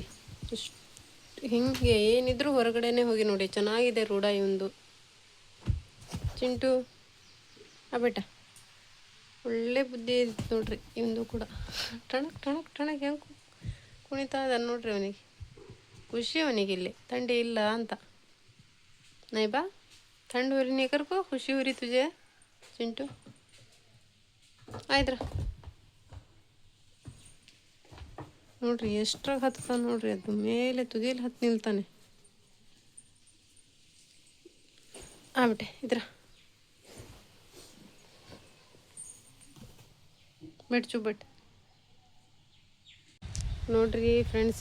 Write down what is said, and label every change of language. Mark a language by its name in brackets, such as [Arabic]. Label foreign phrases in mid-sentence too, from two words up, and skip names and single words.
[Kannada] ಇಷ್ಟು ಹಿಂಗೆ ಏನಿದ್ರು ಹೊರಗಡೆನೇ ಹೋಗಿ ನೋಡಿ. ಚೆನ್ನಾಗಿದೆ ರೂಢ ಇವಂದು. ಚಿಂಟು ಬೇಟ ಒಳ್ಳೆ ಬುದ್ಧಿ ಇತ್ತು ನೋಡ್ರಿ ಇವಂದು ಕೂಡ. ಟಣಕ್ ಹೆಂಗೆ ಕುಣಿತಾ ಇದ್ದಾನೆ ನೋಡ್ರಿ. ಅವನಿಗೆ ಖುಷಿ, ಅವನಿಗೆ ಇಲ್ಲಿ ಥಂಡಿ ಇಲ್ಲ ಅಂತ. [Hindi] नहीं बा, ठंड हो रही नहीं कर को, खुशी हो रही तुझे चिंटू? [Kannada] ಆಯ್ದ್ರ ನೋಡ್ರಿ ಎಷ್ಟ್ರಾಗ ಹತ್ತಾನೆ ನೋಡ್ರಿ. ಅದು ಮೇಲೆ ತುದಿಯಲ್ಲಿ ಹತ್ತಿ ನಿಲ್ತಾನೆ. ಆಗ್ಬಿಟ್ಟೆ ಇದ್ರ ಬೆಟ್ ನೋಡ್ರಿ ಫ್ರೆಂಡ್ಸ್.